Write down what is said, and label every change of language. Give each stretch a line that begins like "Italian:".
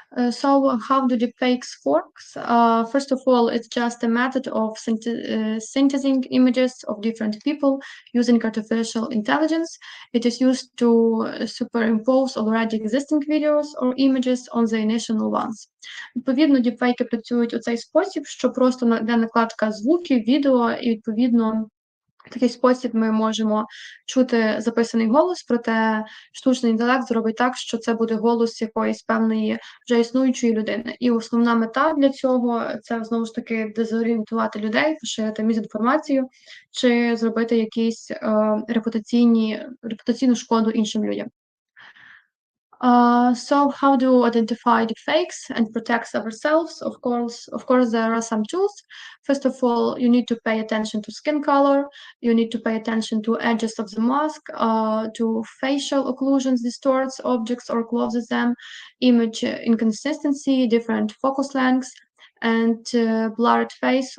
English: So how do deepfakes work? First of all, it's just a method of synthesizing images of different people using artificial intelligence. It is used to superimpose already existing videos or images on the initial ones.
Ukrainian: Відповідно, діпфейки працюють у цей спосіб, що просто йде накладка звуків, відео, і відповідно в такий спосіб ми можемо чути записаний голос, проте штучний інтелект зробить так, що це буде голос якоїсь певної вже існуючої людини. І основна мета для цього це знову ж таки дезорієнтувати людей, поширити мізінформацію чи зробити якісь репутаційну шкоду іншим людям.
English: So how to identify deepfakes and protect ourselves? Of course, there are some tools. First of all, you need to pay attention to skin color. You need to pay attention to edges of the mask, to facial occlusions, distorts objects or closes them, image inconsistency, different focus lengths, and blurred face.